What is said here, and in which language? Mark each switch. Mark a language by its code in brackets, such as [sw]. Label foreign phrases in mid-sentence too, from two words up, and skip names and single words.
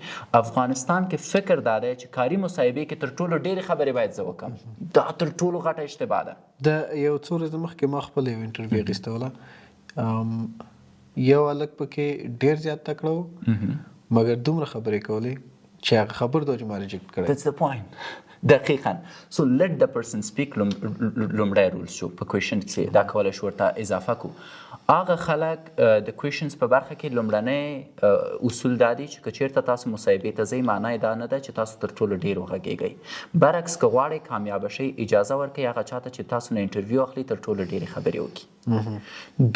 [ps] افغانستان کې فکر دا دی چې کاري مصاحبې کې تر ټولو ډېرې خبرې باید زه وکړم. دا تر ټولو غټه اشتباه ده. د یو څو ورځې مخکې ما خپله یو انټرویو اخیستوله، یو هلک پکې ډېر زیات تکړه و مګر دومره خبرې کولې چې هغه خبر ده چې ما ریجکټ کړی. [en] That's the point. [ps] دقیقاً. [en] So let the person speak [ps] لومړی رول شو په کوېشن کې دا کولی شو ورته اضافه کو. هغه خلک د کوېشنز په برخه کې لومړنی اصول دا دی چې که چېرته تاسو مصاحبې ته ځئ معنی دا نه ده چې تاسو تر ټولو ډېر وغږېږئ. برعکس که غواړئ کامیابه شئ اجازه ورکړئ هغه چاته چې تاسو نه انټرویو اخلي تر ټولو ډېرې خبرې وکړي.